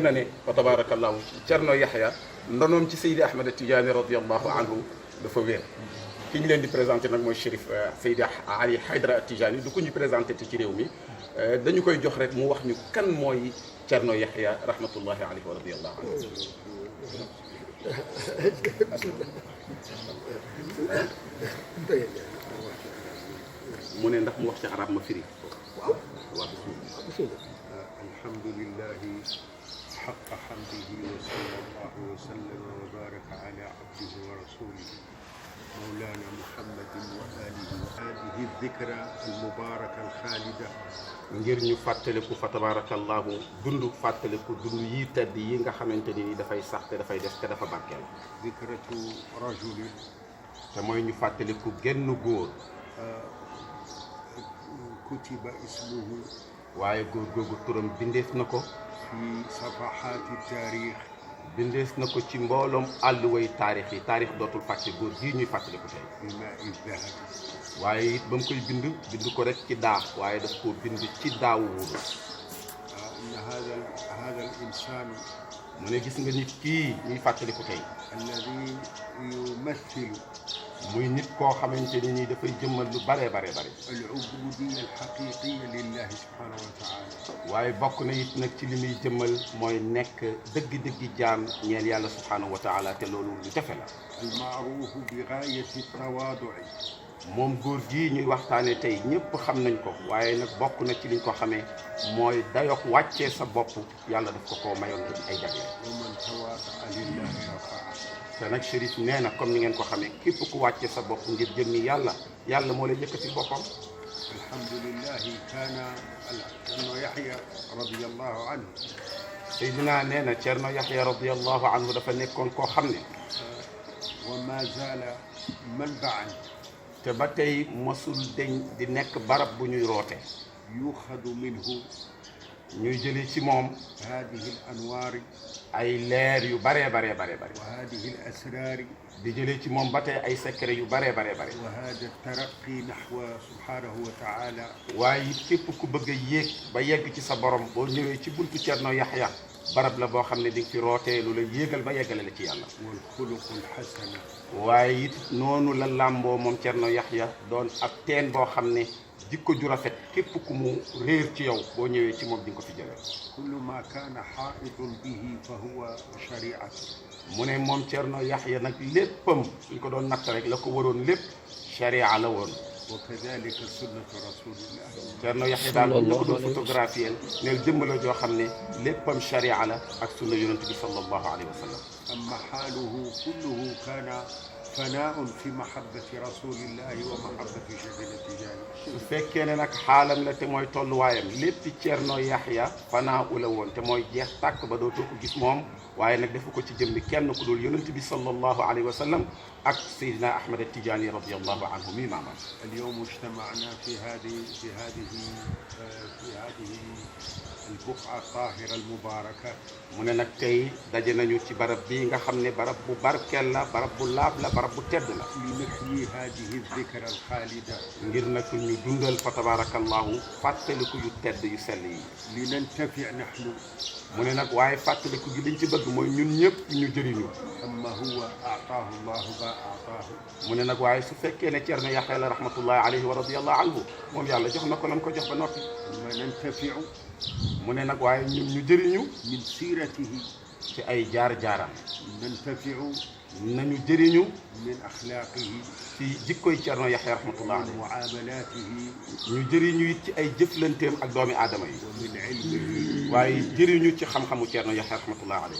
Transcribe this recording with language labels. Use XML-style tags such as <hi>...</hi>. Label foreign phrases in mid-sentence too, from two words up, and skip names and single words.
<wo>na ne fa tabarakallahu Thierno Yahya ndonoom ci Seydi Ahmed Tidiane</wo> <ar>رضي الله عنه</ar> <wo>dafa wér ki ñu leen di présenté nag mooy Chérif Seydi Ali Haydara Tijani du ko ñu présenté te ci réew mi dañu koy jox rek mu wax ñu kan mooy Thierno Yahya</wo> <ar>رحمة الله عليه ورضي الله عنه</ar> <wo>mu ne ndax mu wax ci arab ma firi waaw</wo> <ar>alhamdulillahi حق حمده وصلى الله وسلم وبارك على عبده ورسوله مولانا محمد وآله هذه الذكرى المباركة الخالدة</ar> <wo>ngir ñu fàttaliku fa tabarakallahu dund fàttaliku dund yi tedd yi nga xamante ni dafay sax te dafay des te dafa barkeel</wo> <ar>ذكرة رجل</ar> <wo>te mooy ñu fàttaliku genn góor</wo> <ar>كتب اسمه</ar> <wo>waaye góor googu turam bindeef na ko</wo> <ar>في صفحات التاريخ</ar> <wo>bindees na ko ci mbooloom àlluway taarix yi taarix dootul fàtte góor gii ñuy fàttaliku tey</wo> <ar>بماء الذهب</ar> <wo>waaye it ba mu koy bind ko rek ci daa waaye daf koo bind ci daawu wurus</wo> <ar>أن هذا الإنسان</ar> <wo>mu ne gis nga nit kii ñuy fàttaliku tey</wo> <ar>الذي يمثل</ar> <wo>muy nit koo xamante ni nii dafay jëmmal lu bare bare bare.</wo> <ar>العبودية الحقيقية لله سبحانه وتعالى.</ar> <wo>waaye bokk na it nag ci li muy jëmmal mooy nekk dëgg-dëggi jaam ñeel yàlla</wo> <ar>سبحانه وتعالى</ar> <wo>te loolu lu jafe la.</wo> <ar>المعروف بغاية التواضع.</ar> <wo>moom góor gii ñuy waxtaane tey ñëpp xam nañ ko waaye nag bokk na ci liñ ko xamee mooy dayox wàccee sa bopp yàlla daf ko koo mayoon ay jagle.</wo> <ar>ومن تواضع لله رفعه.</ar> <wo>te nag Chérif nee na comme ni ngeen ko xamee képp ku wàccee sa bopp ngir jëmmi yàlla yàlla moo lay yëkkati boppam.</wo> <ar>الحمد لله كان يحيى رضي الله عنه.</ar> <wo>Seydina nee na Cerno Yaxya</wo> <ar>رضي الله عنه</ar> <wo>dafa nekkoon koo xam ne.</wo> <ar>وما زال منبعا.</ar> <wo>te ba tey mosul deñ di nekk barab bu ñuy roote.</wo> <ar>يؤخذ منه.</ar> <wo>ñuy jëlee ci moom.</wo> <ar>هذه الأنوار.</ar> <wo>ay leer yu baree baree baree bare.</wo> <ar>وهذه الأسرار.</ar> <wo>di jëlee ci moom ba tey ay secret yu baree baree bare.</wo> <ar>وهذا الترقي نحو سبحانه وتعالى.</ar> <wo>waaye it képp ku bëgg a yéeg ba yegg ci sa borom boo ñëwee ci buntu Cerno Yaxya barab la boo xam ne di nga fi rootee lu la yéegal ba yeggale la ci yàlla.</wo> <ar>والخلق الحسن.</ar> <wo>waaye it noonu la làmboo moom Cerno Yaxya doon ab teen boo xam ne jikko ju rafet képp ku mu réer ci yow boo ñëwee ci moom di nga ko fi jëlee.</wo> <ar>كل ما كان حائط به فهو شريعة.</ar> <wo>mu ne moom Cerno Yaxya nag léppam suñ ko doon natt rek la ko waroon lépp sharia la woon.</wo> <ar>وكذلك سنة رسول الله.</ar> <wo>Cerno Yaxya daal bu ñu ko doon photographier neel jëmm la joo xam ne léppam sharia la ak sunna yonent bi</wo> <ar>صلى الله عليه وسلم. أما حاله كله كان فناء في محبة رسول الله ومحبة شيخنا التجاني.</ar> <wo>su fekkee ne nag xaalam la te mooy tolluwaayam lépp Cerno Yaxya fanaa ula woon te mooy jeex tàkk ba dootoo ko gis moom waaye nag defu ko ci jëmmi kenn ku dul yonent bi</wo> <ar>صلى الله عليه وسلم</ar> <wo>ak Seydina Ahmad Tijaani</wo> <ar>رضي الله عنه</ar> <wo>mi maamam.</wo> <ar>اليوم اجتمعنا في هذه البقعة الطاهرة المباركة.</ar> <wo>mu ne nag tey daje nañu ci barab bii nga xam ne barab bu barkeel la barab bu laab la barab bu tedd la.</wo> <ar>لنحيي هذه الذكرى الخالدة.</ar> <wo>ngir nag ñu dundal fa tabarakallahu fàttaliku yu tedd yu sell yi.</wo> <ar>لننتفع نحن.</ar> <wo>mu ne nag waaye fàttaliku gi liñ ci bëgg mooy ñun ñëpp ñu jëriñu.</wo> <ar>أما هو أعطاه الله ما أعطاه.</ar> <wo>mu ne nag waaye su fekkee ne Cerno Yaxya la</wo> <ar>رحمة الله عليه ورضي الله عنه</ar> <wo>moom yàlla jox na ko lam ko jox ba noppi.</wo> <ar>ثم ننتفع</ar> <wo>mu ne nag waaye ñun ñu jëriñu</wo> <ar>من سيرته.</ar> <wo>ci ay jaar-jaaram.</wo> <ar>ننتفع</ar> <wo>nañu jëriñu</wo> <ar>من أخلاقه</ar> <wo>ci jikkoy Cerno Yaxya</wo> <ar>رحمة الله عليه. ومعاملاته</ar> <wo>ñu jëriñu it ci ay jëflanteem ak doomi aadama yi.</wo> <ar>ومن علمه.</ar> <wo>waaye jëriñu ci xam-xamu Cerno Yaxya</wo> <ar>رحمة الله عليه.</ar>